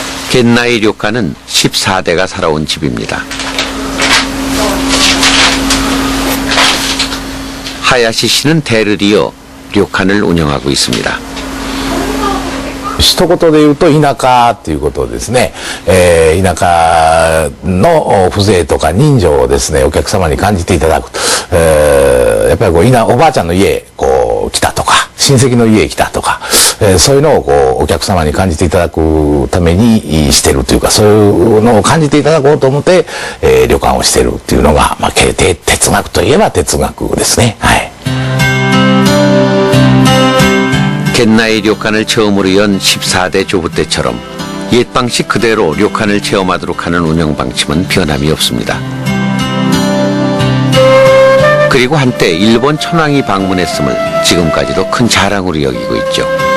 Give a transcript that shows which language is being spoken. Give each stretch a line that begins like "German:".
Korean: 겐나이 료칸은 14대가 살아온 집입니다. 하야시 씨는 대를 이어 료칸을 운영하고 있습니다.
Japanese: 一言で言うと田舎っていうことですね、田舎の風情とか人情をですねお客様に感じていただく、やっぱりおばあちゃんの家来たとか親戚の家来たとか、そういうのをお客様に感じていただくためにしてるというか、そういうのを感じていただこうと思って、旅館をしてるっていうのが、哲学といえば哲学ですね。はい。
Korean: 겐나이 료칸을 처음으로 연 14대 조부 때처럼 옛 방식 그대로 료칸을 체험하도록 하는 운영 방침은 변함이 없습니다. 그리고 한때 일본 천황이 방문했음을 지금까지도 큰 자랑으로 여기고 있죠.